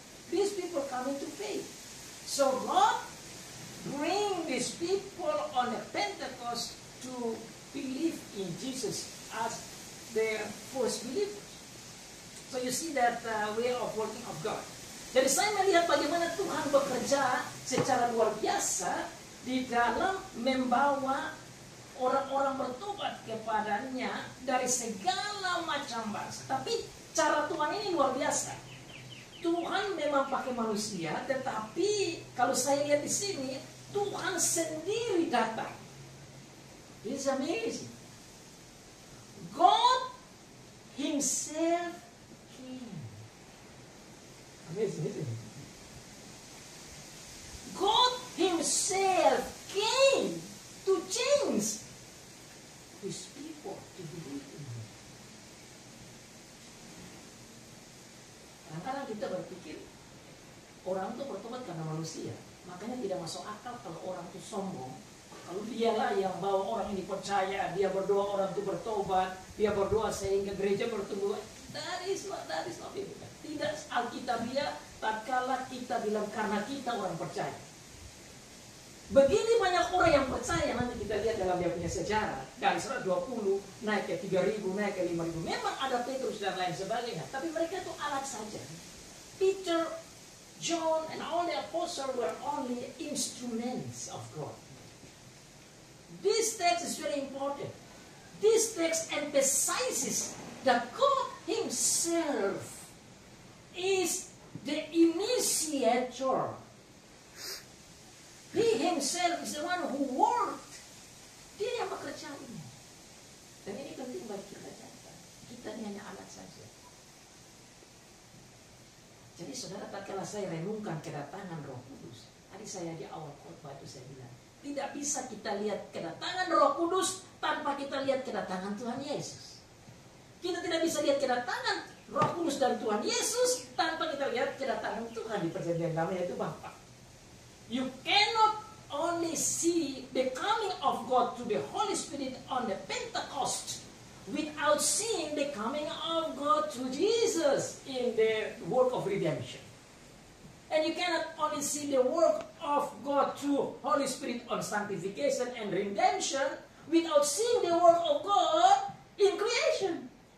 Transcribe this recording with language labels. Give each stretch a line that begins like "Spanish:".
English: These people coming to faith. So God bring these people on the Pentecost to believe in Jesus as their first believers. So you see that way of working of God.
Indonesian: Jadi saya melihat bagaimana Tuhan bekerja secara luar biasa di dalam membawa orang-orang bertobat kepadanya dari segala macam bangsa. Tapi cara Tuhan ini luar biasa. Tuhan memang pakai manusia, tetapi kalau saya lihat di sini, Tuhan sendiri datang.
English: It's amazing. God Himself came. Amazing, isn't it? God Himself came to change His people to believe in Him.
Indonesian: Kadang-kadang kita berpikir orang itu bertobat karena manusia, makanya tidak masuk akal kalau orang itu sombong. Kalau dialah yang bawa orang ini percaya, dia berdoa orang itu bertobat, dia berdoa sehingga gereja bertumbuh.
English: That is not biblical.
Indonesian: Tidak Alkitabiah tatkala kita bilang karena kita orang percaya. Begini banyak orang yang percaya, nanti kita lihat dalam dia punya sejarah. Dari 120 naik ke 3.000, naik ke 5.000. Memang ada Petrus dan lain sebagainya, tapi mereka itu alat saja.
English: Peter, John, and all the apostles were only instruments of God. This text is very important. This text emphasizes that God Himself is the initiator. He Himself is the one who worked.
Indonesian: Dia yang bekerja ini. Dan ini penting bagi kita catat. Kita ini hanya alat saja. Jadi saudara, tatkala saya renungkan kedatangan Roh Kudus, tadi saya di awal khotbah itu saya bilang, tidak bisa kita lihat kedatangan Roh Kudus tanpa kita lihat kedatangan Tuhan Yesus. Kita tidak bisa lihat kedatangan Roh Kudus dan Tuhan Yesus tanpa kita lihat kedatangan Tuhan di perjanjian lama, yaitu Bapa.
English: You cannot only see the coming of God through the Holy Spirit on the Pentecost without seeing the coming of God through Jesus in the work of redemption. And you cannot only see the work of God through Holy Spirit on sanctification and redemption without seeing the work of God in creation.